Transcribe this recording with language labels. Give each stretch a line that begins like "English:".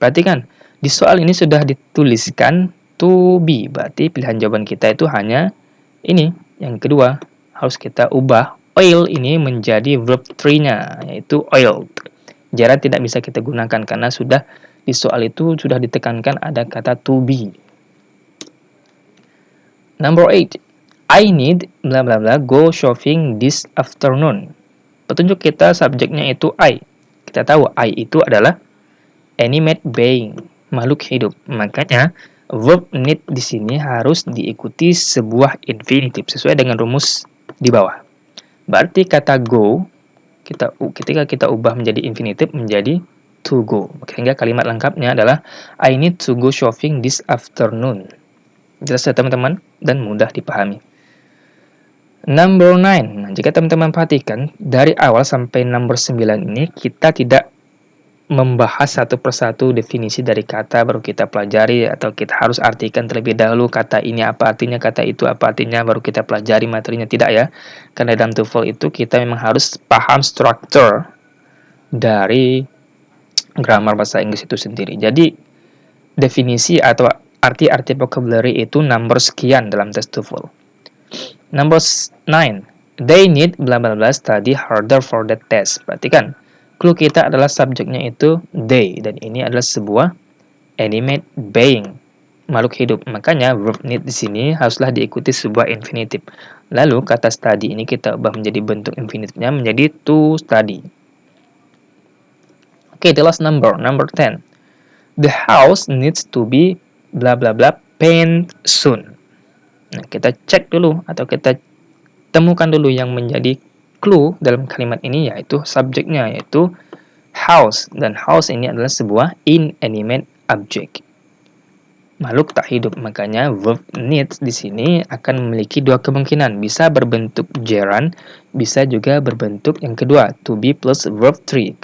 Indonesian: Perhatikan, di soal ini sudah dituliskan to be, berarti pilihan jawaban kita itu hanya ini, yang kedua. Harus kita ubah oil ini menjadi verb 3-nya, yaitu oiled. Gerund tidak bisa kita gunakan karena sudah di soal itu sudah ditekankan ada kata to be.
English: Number 8. I need bla bla bla go shopping this afternoon.
Indonesian: Petunjuk kita subjeknya itu I. Kita tahu I itu adalah animate being, makhluk hidup. Makanya verb need di sini harus diikuti sebuah infinitive sesuai dengan rumus di bawah. Berarti kata go ketika kita ubah menjadi infinitive menjadi to go. Sehingga kalimat lengkapnya adalah
English: I need to go shopping this afternoon.
Indonesian: Jelas ya teman-teman dan mudah dipahami.
English: Number 9.
Indonesian: Jika teman-teman perhatikan, dari awal sampai number 9 ini, kita tidak membahas satu persatu definisi dari kata baru kita pelajari, atau kita harus artikan terlebih dahulu kata ini apa artinya, kata itu apa artinya, baru kita pelajari materinya. Tidak ya. Karena dalam TOEFL itu kita memang harus paham struktur dari grammar bahasa Inggris itu sendiri. Jadi, definisi atau arti-arti vocabulary itu number sekian dalam tes TOEFL.
English: Number 9. They need bla bla bla study harder for the test.
Indonesian: Perhatikan, clue kita adalah subjeknya itu they, dan ini adalah sebuah animate being. makhluk hidup. Makanya verb need di sini haruslah diikuti sebuah infinitive. Lalu kata study ini kita ubah menjadi bentuk infinitive-nya menjadi to study.
English: Oke, the last number 10. The house needs to be bla bla bla paint soon.
Indonesian: Nah, kita cek dulu atau kita temukan dulu yang menjadi clue dalam kalimat ini, yaitu subjeknya, yaitu house. Dan house ini adalah sebuah inanimate object, makhluk tak hidup. Makanya verb needs di sini akan memiliki dua kemungkinan, bisa berbentuk gerund, bisa juga berbentuk yang kedua, to be plus verb 3.